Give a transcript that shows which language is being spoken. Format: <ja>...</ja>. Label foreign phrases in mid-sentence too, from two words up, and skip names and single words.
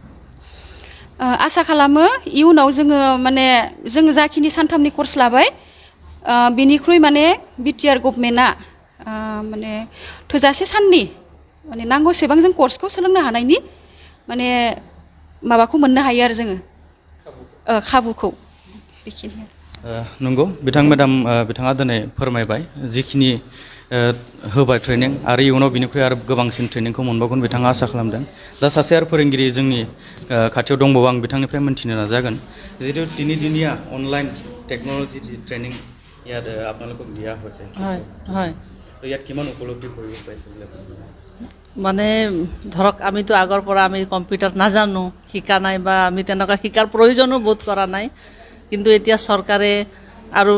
<brx>आसा खालामो इयुनाव जोङो माने जों जाखिनि सानथामनि कर्स लाबाय बिनिख्रुइ माने बिटिआर गभर्नमेन्टआ माने थोजासे साननि माने नांगौसेबां जों कर्सखौ सोलोंनो हानायनि माने माबाखौ मोननो हायो आरो जोङो खाबुखौ बेखिनि नंगौ मेडाम बिथाङा दिनै फोरमायबाय जिखिनि होबाय ट्रेनिं आरो इयुनाव बिनिख्रुइ आरो गोबांसिन ट्रेनिंखौ मोनबावगोन बिथाङा आसा खालामदों दा सासे आरो फोरोंगिरि जोंनि खाथियाव दंबावो आं बिथांनिफ्राय मोनथिनो नाजागोन जिहेतु दिनिया</brx> <en>online technology training</en> <as>ইয়াত আপোনালোকক দিয়া হৈছে হয় হয় তো ইয়াত কিমান উপলব্ধি কৰিব পাৰিছে বুলি মানে ধৰক আমিতো আগৰ পৰা আমি কম্পিউটাৰ নাজানো শিকা নাই বা আমি তেনেকুৱা শিকাৰ প্ৰয়োজনো বোধ কৰা নাই কিন্তু এতিয়া চৰকাৰে আৰু</as>